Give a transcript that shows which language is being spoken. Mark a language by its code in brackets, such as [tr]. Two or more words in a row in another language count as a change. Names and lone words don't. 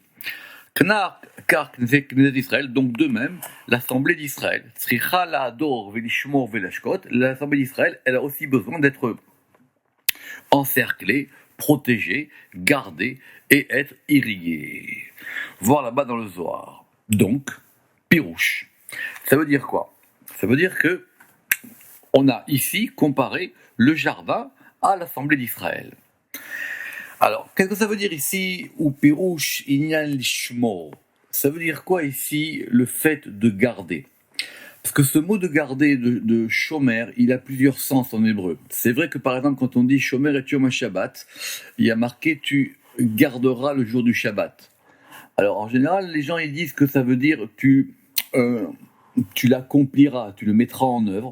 [fr] Car Israël, donc de même, l'Assemblée d'Israël, l'Assemblée d'Israël, elle a aussi besoin d'être encerclée, protégée, gardée et être irriguée. Voir là-bas dans le Zohar. Donc, pirouche. Ça veut dire quoi? Ça veut dire que on a ici comparé le jardin à l'Assemblée d'Israël. Alors, qu'est-ce que ça veut dire ici, [he] ופירוש ענין לשמור? [fr] Ça veut dire quoi ici, le fait de garder? Parce que ce mot de garder, de shomer, il a plusieurs sens en hébreu. C'est vrai que par exemple, quand on dit [he] שמור את יום שבת, [fr] il y a marqué tu garderas le jour du Shabbat. Alors en général, les gens ils disent que ça veut dire tu l'accompliras, tu le mettras en œuvre.